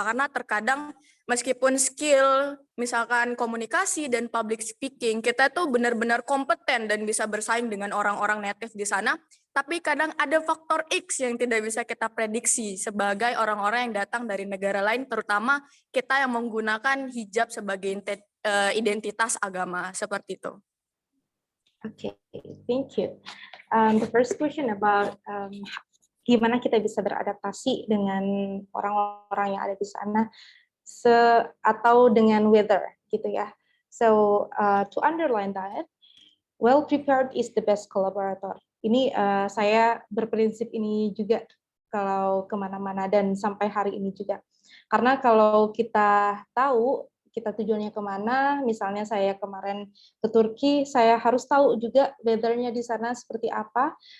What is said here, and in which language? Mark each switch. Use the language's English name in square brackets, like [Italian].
[Indonesian] Karena terkadang meskipun skill, misalkan komunikasi dan public speaking, kita tuh benar-benar kompeten dan bisa bersaing dengan orang-orang native di sana, tapi kadang ada faktor X yang tidak bisa kita prediksi sebagai orang-orang yang datang dari negara lain, terutama kita yang menggunakan hijab sebagai identitas agama, seperti itu. [English] Okay, thank you. The first question about [Indonesian] gimana kita bisa beradaptasi dengan orang-orang yang ada di sana, atau dengan weather, gitu ya. [English] So to underline that, well prepared is the best collaborator. [Indonesian] Ini saya berprinsip ini juga kalau kemana-mana dan sampai hari ini juga. Karena kalau kita tahu kita tujuannya kemana, misalnya saya kemarin ke Turki, saya harus tahu juga weather-nya di sana seperti apa.